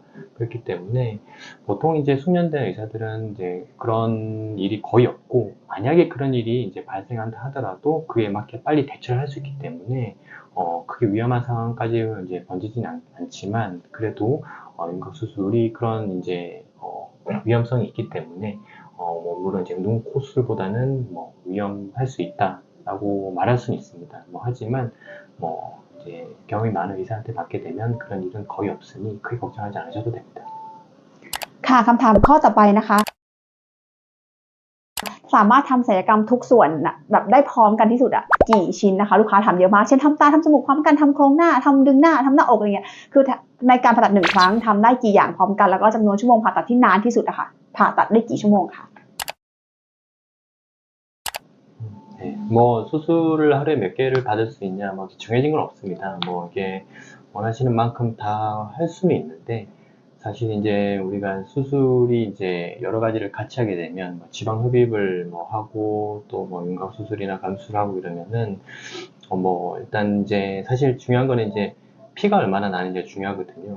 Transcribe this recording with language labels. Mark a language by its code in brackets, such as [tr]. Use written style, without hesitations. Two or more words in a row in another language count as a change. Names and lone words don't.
[ko] 그렇기 때문에 보통 이제 숙련된 의사들은 이제 그런 일이 거의 없고 만약에 그런 일이 이제 발생한다 하더라도 그에 맞게 빨리 대처를 할 수 있기 때문에 크게 위험한 상황까지 이제 번지지는 않지만 그래도 윤곽 수술이 그런 이제 위험성이 있기 때문에 뭐 물론 이제 눈, 코 수술보다는 뭐 위험할 수 있다라고 말할 수는 있습니다. 뭐 하지만 뭐 이제 경험이 많은 의사한테 받게 되면 그런 일은 거의 없으니 크게 걱정하지 않으셔도 됩니다. [th] ค่ะคำถามข้อต่อไปนะคะสามารถทำศัลยกรรมทุกส่วนน่ะแบบได้พร้อมกันที่สุดอะกี่ชิ้นนะคะลูกค้าถามเยอะมากเช่นทำตาทำจมูกพร้อมกันทำโครงหน้าทำดึงหน้าทำหน้าอกอะไรเงี้ยคือในการผ่าตัด1ครั้งทำได้กี่อย่างพร้อมกันแล้วก็จำนวนชั่วโมงผ่าตัดที่นานที่สุดอะค่ะผ่าตัดได้กี่ชั่วโมงคะ [ko] 네, 뭐 수술을 하루에 몇 개를 받을 수 있냐, 뭐 정해진 건 없습니다. 뭐 이게 원하시는 만큼 다 할 수는 있는데 사실 이제 우리가 수술이 이제 여러 가지를 같이 하게 되면 뭐 지방 흡입을 뭐 하고 또 뭐 윤곽 수술이나 감수를 하고 이러면은 뭐 일단 이제 사실 중요한 거는 이제 피가 얼마나 나는지가 중요하거든요.